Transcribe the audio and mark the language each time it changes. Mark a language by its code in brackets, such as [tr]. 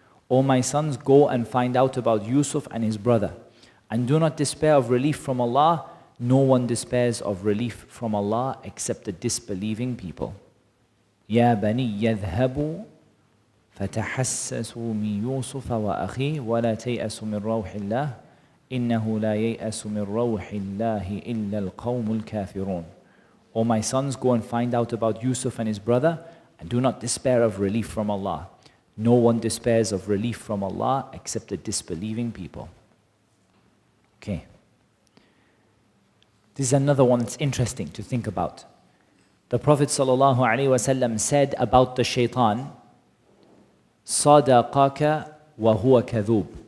[en] O my sons, go and find out about Yusuf and his brother. And do not despair of relief from Allah. No one despairs of relief from Allah except the disbelieving people. [ar] يا بني يذهبوا فتحسسوا من يوسف وأخيه ولا تيأسوا من روح الله إنه لا ييأس من روح الله إلا القوم الكافرون. [en] O my sons, go and find out about Yusuf and his brother, and do not despair of relief from Allah. No one despairs of relief from Allah except the disbelieving people. Okay. This is another one that's interesting to think about. The Prophet ﷺ said about the shaitan, [ar] صَدَقَكَ وَهُوَ كَذُوب.